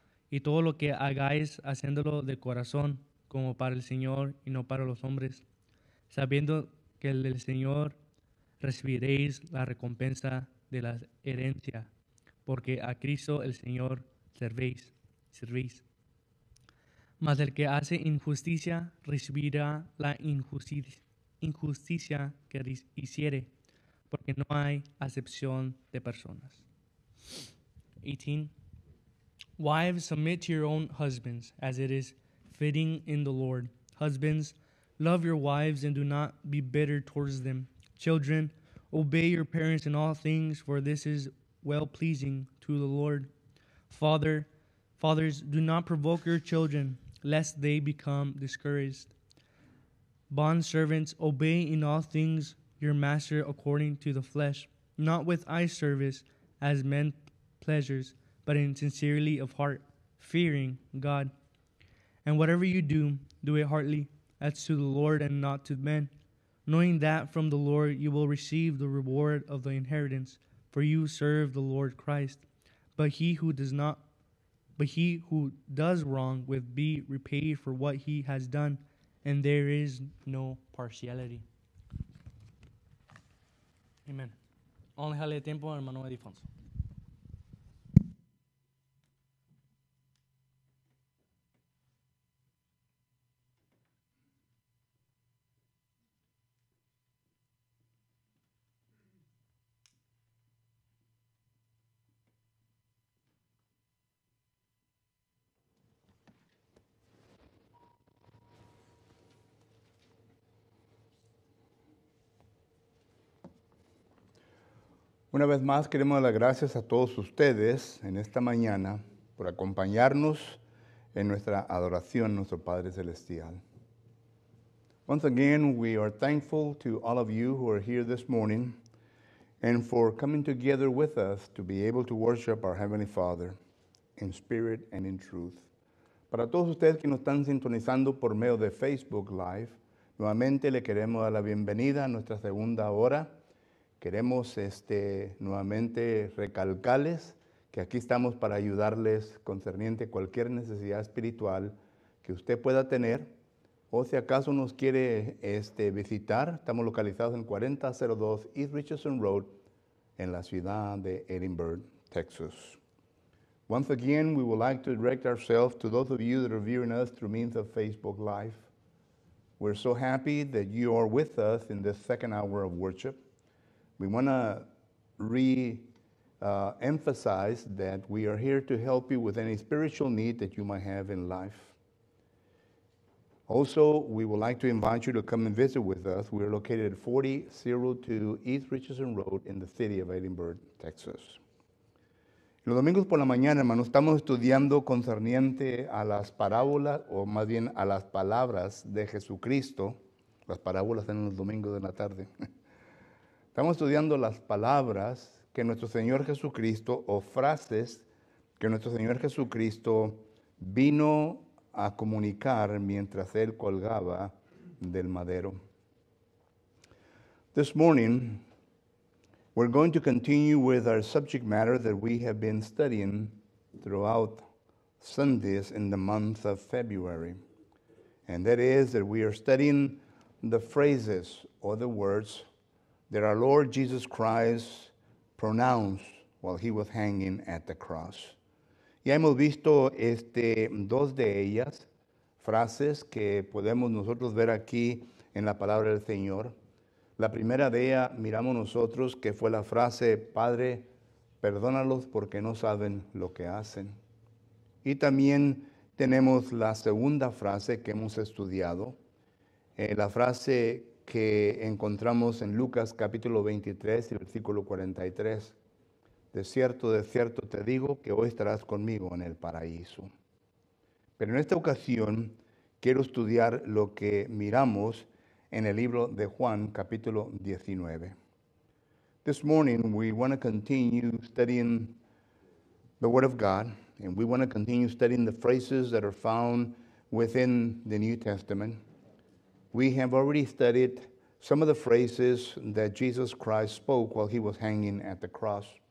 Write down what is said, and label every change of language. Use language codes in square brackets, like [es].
[es] Y todo lo que hagáis, haciéndolo de corazón, como para el Señor y no para los hombres, sabiendo que del Señor recibiréis la recompensa de la herencia, porque a Cristo el Señor servéis. Mas el que hace injusticia recibirá la injusticia que hiciere, porque no hay acepción de personas. 18. [en] Wives, submit to your own husbands, as it is fitting in the Lord. Husbands, love your wives and do not be bitter towards them. Children, obey your parents in all things, for this is well-pleasing to the Lord. Fathers, do not provoke your children, lest they become discouraged. Bondservants, obey in all things your master according to the flesh, not with eye service as men pleasures, but in sincerity of heart, fearing God. And whatever you do, do it heartily, as to the Lord and not to men, knowing that from the Lord you will receive the reward of the inheritance, for you serve the Lord Christ. But he who does wrong will be repaid for what he has done, and there is no partiality. Amen. [es] Vamos a dejarle tiempo al hermano Edifonso. Una vez más queremos dar las gracias a todos ustedes en esta mañana por acompañarnos en nuestra adoración a nuestro Padre Celestial. [en] Once again, we are thankful to all of you who are here this morning and for coming together with us to be able to worship our Heavenly Father in spirit and in truth. [es] Para todos ustedes que nos están sintonizando por medio de Facebook Live, nuevamente le queremos dar la bienvenida a nuestra segunda hora. Queremos nuevamente recalcarles que aquí estamos para ayudarles concerniente a cualquier necesidad espiritual que usted pueda tener, o si acaso nos quiere visitar. Estamos localizados en 4002 East Richardson Road en la ciudad de Edinburgh, Texas. [en] Once again, we would like to direct ourselves to those of you that are viewing us through means of Facebook Live. We're so happy that you are with us in this second hour of worship. We want to emphasize that we are here to help you with any spiritual need that you might have in life. Also, we would like to invite you to come and visit with us. We are located at 4002 East Richardson Road in the city of Edinburgh, Texas. [es] Los domingos por la mañana, hermanos, estamos estudiando concerniente a las parábolas, o más bien a las palabras de Jesucristo. Las parábolas en los domingos de la tarde. Estamos estudiando las palabras que nuestro Señor Jesucristo, o frases que nuestro Señor Jesucristo vino a comunicar mientras Él colgaba del madero. [en] This morning, we're going to continue with our subject matter that we have been studying throughout Sundays in the month of February. And that is that we are studying the phrases or the words that our Lord Jesus Christ pronounced while he was hanging at the cross. [es] Ya hemos visto dos de ellas, frases que podemos nosotros ver aquí en la palabra del Señor. La primera de ellas miramos nosotros que fue la frase, Padre, perdónalos porque no saben lo que hacen. Y también tenemos la segunda frase que hemos estudiado, la frase que encontramos en Lucas capítulo 23 y versículo 43. De cierto te digo que hoy estarás conmigo en el paraíso. Pero en esta ocasión quiero estudiar lo que miramos en el libro de Juan capítulo 19. [en] This morning we want to continue studying the Word of God, and we want to continue studying the phrases that are found within the New Testament. We have already studied some of the phrases that Jesus Christ spoke while he was hanging at the cross.